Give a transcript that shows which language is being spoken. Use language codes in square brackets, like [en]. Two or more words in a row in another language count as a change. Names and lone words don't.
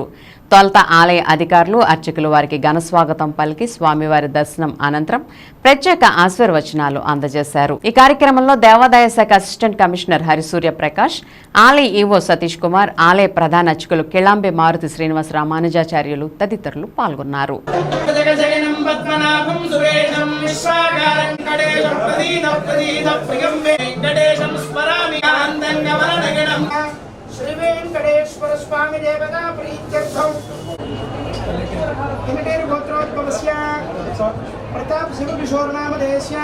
[te] తొలుత ఆలయ అధికారులు, అర్చకులు వారికి ఘనస్వాగతం పలికి స్వామివారి దర్శనం అనంతరం ప్రత్యేక ఆశీర్వచనాలు అందజేశారు. ఈ కార్యక్రమంలో దేవాదాయ శాఖ అసిస్టెంట్ కమిషనర్ హరిసూర్య ప్రకాష్, ఆలయ ఈవో సతీష్ కుమార్, ఆలయ ప్రధాన అర్చకులు కిళాంబి మారుతి శ్రీనివాస రామానుజాచార్యులు తదితరులు పాల్గొన్నారు. [sa] श्री वेंकटेश्वर स्वामी देवता प्रीत्यर्थम हिमटेर गोत्रोद्भवस्य प्रताप शिव किशोर नामधेयस्य